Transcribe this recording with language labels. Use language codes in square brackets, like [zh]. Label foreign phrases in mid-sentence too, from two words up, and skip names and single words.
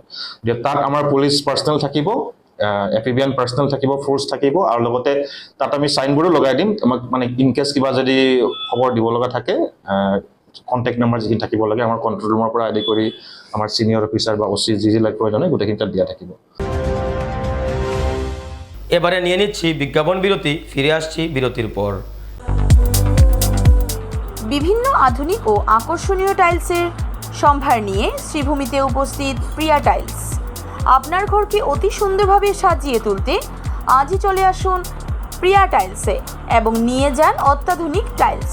[as] তাত আমাৰ [en] police personnel [as] থাকিব, এফিবিয়ান পাৰ্চনেল থাকিব, ফ'ৰ্চ থাকিব, আৰু লগতে তাত আমি চাইনবোৰ্ডো লগাই দিম। আমাক মানে ইনকেছ কিবা যদি খবৰ দিব লগা থাকে, [en] contact number [as] যিখিনি থাকিব লাগে আমাৰ কণ্ট্ৰল ৰুমৰ পৰা আদি কৰি আমাৰ [en] senior officer [as] বা OC যি প্ৰয়োজনে গোটেইখিনি তাত দিয়া থাকিব। [bn] এবারে নিয়ে নিচ্ছি বিজ্ঞাপন বিরতি, ফিরে আসছি বিরতির পর। বিভিন্ন আধুনিক ও আকর্ষণীয় টাইলসের সম্ভার নিয়ে শ্রীভূমিতে উপস্থিত প্রিয়া টাইলস। আপনার ঘরকে অতি সুন্দরভাবে সাজিয়ে তুলতে আজই চলে আসুন প্রিয়া টাইলসে এবং নিয়ে যান অত্যাধুনিক টাইলস।